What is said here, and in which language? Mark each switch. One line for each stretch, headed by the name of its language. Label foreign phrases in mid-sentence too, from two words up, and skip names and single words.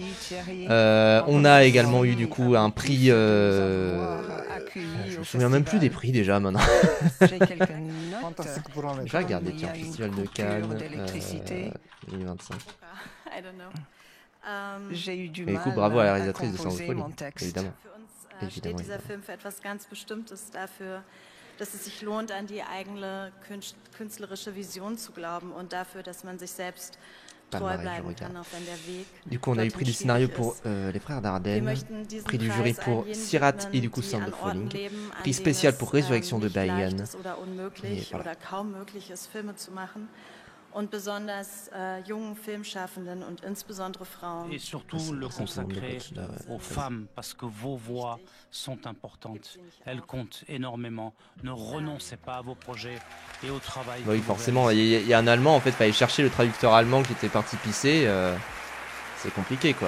French: On a également eu du coup un prix je me souviens même plus des prix déjà maintenant. Je vais regarder, tiens, Festival de Cannes 2025. J'ai eu du Et du coup, mal bravo à la à réalisatrice de composer Sound mon of Falling, texte. évidemment.
German: Steht dieser Film für etwas ganz Bestimmtes, dafür, dass es sich lohnt, an die eigene künstlerische Vision zu glauben und dafür, dass man sich selbst treu bleiben kann, auch wenn der Weg.
French: Du coup, on a eu prix du scénario pour les frères Dardenne, prix du jury pour Sirat et du coup Sound of Falling, prix spécial pour Résurrection de Bayan. Et voilà.
German: Und besonders jungen Filmschaffenden und insbesondere Frauen.
French: Et surtout le consacrer aux femmes, parce que vos voix sont importantes. Elles comptent énormément. Ne renoncez pas à vos projets et au travail. Oui, forcément, il y a un Allemand, en fait, fallait chercher le traducteur allemand qui était parti pisser. C'est compliqué, quoi.